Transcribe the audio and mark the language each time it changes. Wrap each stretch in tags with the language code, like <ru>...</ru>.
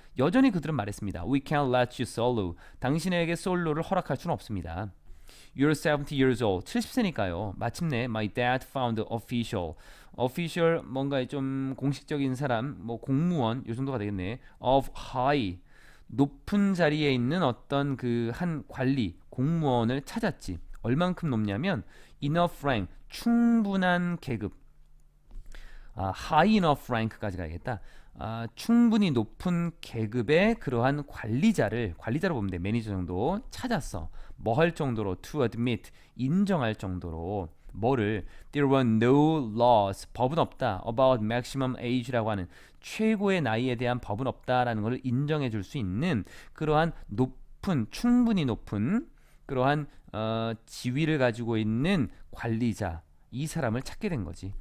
<ko>여전히 그들은 말했습니다.</ko> <en>We can't let you solo.</en> <ko>당신에게 솔로를 허락할 수는 없습니다.</ko> <en>You're 70 years old.</en> <ko>70세니까요. 마침내</ko> <en>my dad found official.</en> <ko>official 뭔가 좀 공식적인 사람, 뭐 공무원 요 정도가 되겠네.</ko> <en>of high.</en> <ko>높은 자리에 있는 어떤 그 한 관리, 공무원을 찾았지. 얼만큼 높냐면</ko> <en>enough rank,</en> <ko>충분한 계급. high enough rank까지 가야겠다. 충분히 높은 계급의 그러한 관리자로 보면 돼. 매니저 정도 찾았어. 뭐 할 정도로</ko> <en>to admit,</en> <ko>인정할 정도로 뭐를</ko> <en>there were no laws,</en> <ko>법은 없다.</ko> <en>about maximum age</en> <ko>라고 하는 최고의 나이에 대한 법은 없다라는 것을 인정해 줄 수 있는 그러한 충분히 높은 그러한 지위를 가지고 있는 관리자, 이 사람을 찾게 된 거지.</ko>